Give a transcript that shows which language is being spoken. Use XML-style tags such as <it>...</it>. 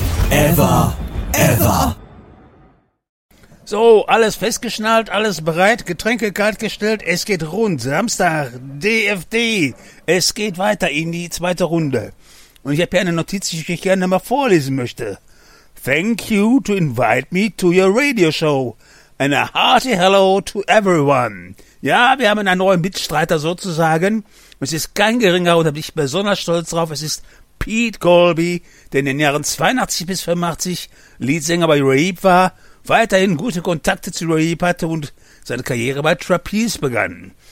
<en>Ever. Ever.</en> <de>So, alles festgeschnallt, alles bereit, Getränke kaltgestellt, es geht rund. Samstag, DFD, es geht weiter in die zweite Runde. Und ich habe hier eine Notiz, die ich gerne mal vorlesen möchte.</de> <en>Thank you to invite me to your radio show. And a hearty hello to everyone.</en> <de>Ja, wir haben einen neuen Mitstreiter sozusagen. Es ist kein geringer und da bin ich besonders stolz drauf. Es ist Pete Colby, der in den Jahren 82 bis 85 Leadsänger bei Rahib war, weiterhin gute Kontakte zu Rahib hatte und seine Karriere bei Trapeze begann.</de>